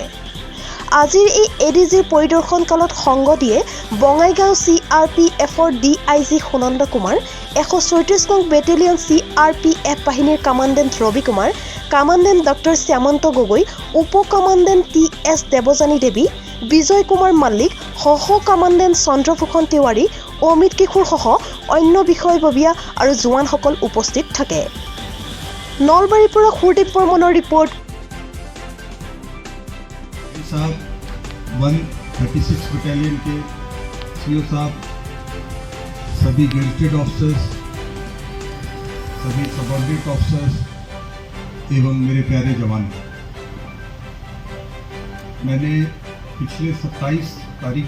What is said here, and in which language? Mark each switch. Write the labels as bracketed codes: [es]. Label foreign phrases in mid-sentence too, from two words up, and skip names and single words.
[as] আজিৰ এই ADG-ৰ পৰিদৰ্শন কালত সংগ দিয়ে বঙাইগাঁও CRPF-ৰ DIG সুনন্দ কুমাৰ, 134 নং বেটেলিয়ন CRPF বাহিনীৰ কামাণ্ডেণ্ট ৰবি কুমাৰ, কামাণ্ডেণ্ট ডক্টৰ শ্যামন্ত গগৈ, উপ কামাণ্ডেণ্ট TS দেৱজানী দেৱী, বিজয় কুমাৰ মাল্লিক, সহ কামাণ্ডেণ্ট চন্দ্ৰভূষণ তিৱাৰী, অমিত কিশোৰ সহ অন্য বিষয়ববীয়া আৰু জোৱানসকল উপস্থিত থাকে। নলবাৰীৰ পৰা সুৰদীপ বৰ্মনৰ ৰিপৰ্ট। [hi] साहब 136 बटालियन के CO साहब, सभी [en] gazetted officers, [hi] सभी [en] subordinate officers [hi] एवं मेरे प्यारे जवान, मैंने पिछले 27 तारीख